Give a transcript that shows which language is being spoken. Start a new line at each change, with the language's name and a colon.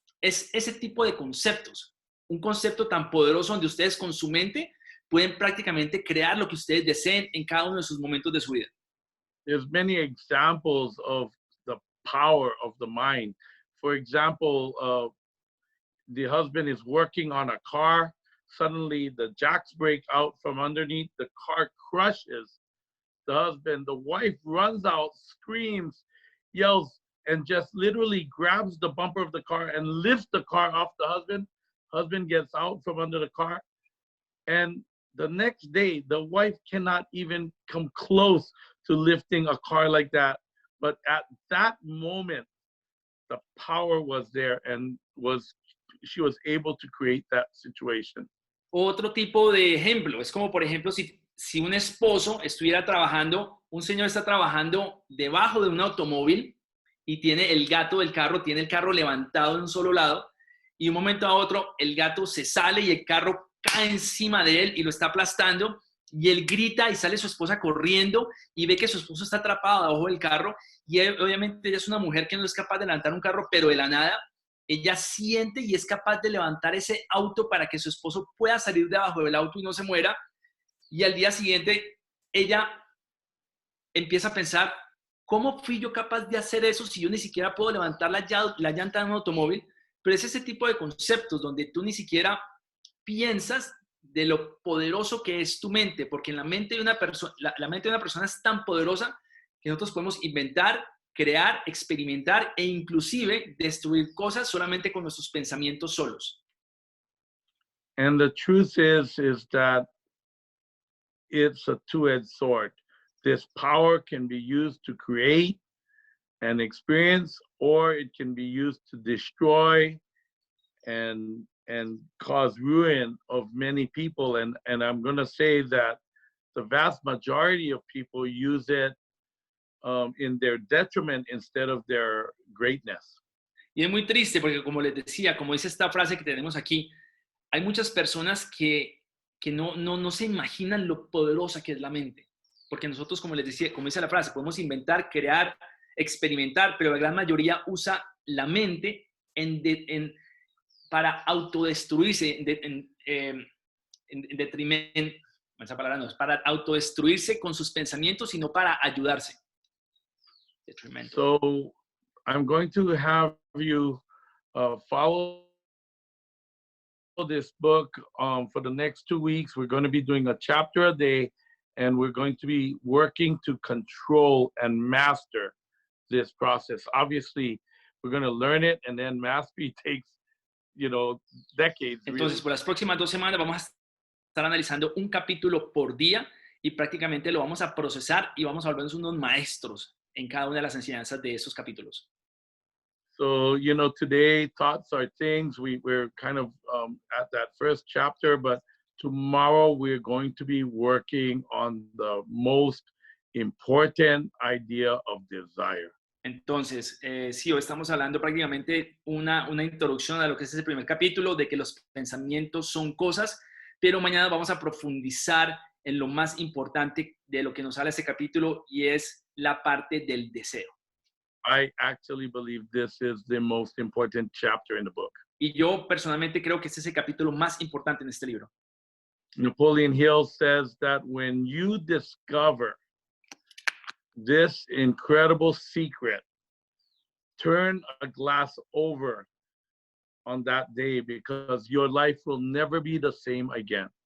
Spanish: Es ese tipo de conceptos, un concepto tan poderoso donde ustedes con su mente pueden prácticamente crear lo que ustedes deseen en cada uno de sus momentos de su vida.
English: There's many examples of the power of the mind. For example, the husband is working on a car. Suddenly the jacks break out from underneath. The car crushes the husband. The wife runs out, screams, yells, and just literally grabs the bumper of the car and lifts the car off the husband. Husband gets out from under the car. And the next day, the wife cannot even come close to lifting a car like that. But at that moment, the power was there and she was able to create that situation.
Spanish: Otro tipo de ejemplo, es como por ejemplo si un esposo estuviera trabajando, un señor está trabajando debajo de un automóvil y tiene el gato del carro, tiene el carro levantado en un solo lado y de un momento a otro el gato se sale y el carro cae encima de él y lo está aplastando y él grita y sale su esposa corriendo y ve que su esposo está atrapado debajo del carro y obviamente ella es una mujer que no es capaz de levantar un carro, pero de la nada ella siente y es capaz de levantar ese auto para que su esposo pueda salir debajo del auto y no se muera. Y al día siguiente, ella empieza a pensar, ¿cómo fui yo capaz de hacer eso si yo ni siquiera puedo levantar la llanta de un automóvil? Pero es ese tipo de conceptos donde tú ni siquiera piensas de lo poderoso que es tu mente, porque en la mente de una persona, la mente de una persona es tan poderosa que nosotros podemos inventar, crear, experimentar e inclusive destruir cosas solamente con nuestros pensamientos solos.
English: And the truth is that it's a two-edged sword. This power can be used to create an experience, or it can be used to destroy and cause ruin of many people. And I'm going to say that the vast majority of people use it in their detriment instead of their greatness.
Spanish: Y es muy triste porque, como les decía, como dice esta frase que tenemos aquí, hay muchas personas que no se imaginan lo poderosa que es la mente. Porque nosotros, como les decía, como dice la frase, podemos inventar, crear, experimentar, pero la gran mayoría usa la mente para autodestruirse, en detrimento, esa palabra no es, para autodestruirse con sus pensamientos y no para ayudarse. Detrimento.
English: So I'm going to have you follow this book for the next 2 weeks. We're going to be doing a chapter a day, and we're going to be working to control and master this process. Obviously, we're going to learn it, and then mastery takes, decades.
Spanish: Entonces,
English: Really.
Spanish: por las próximas 2 semanas vamos a estar analizando un capítulo por día y prácticamente lo vamos a procesar y vamos a volvernos unos maestros en cada una de las enseñanzas de esos capítulos.
English: So, today thoughts are things. We're kind of at that first chapter, but tomorrow we're going to be working on the most important idea of desire.
Spanish: Entonces, sí, hoy estamos hablando prácticamente una introducción a lo que es ese primer capítulo, de que los pensamientos son cosas, pero mañana vamos a profundizar en lo más importante de lo que nos habla este capítulo y es la parte del deseo.
English: I actually believe this is the most important chapter in the book.
Spanish: Y yo personalmente creo que este es el capítulo más importante en este libro.
English: Napoleon Hill says that when you discover this incredible secret, turn a glass over on that day because your life will never be the same again.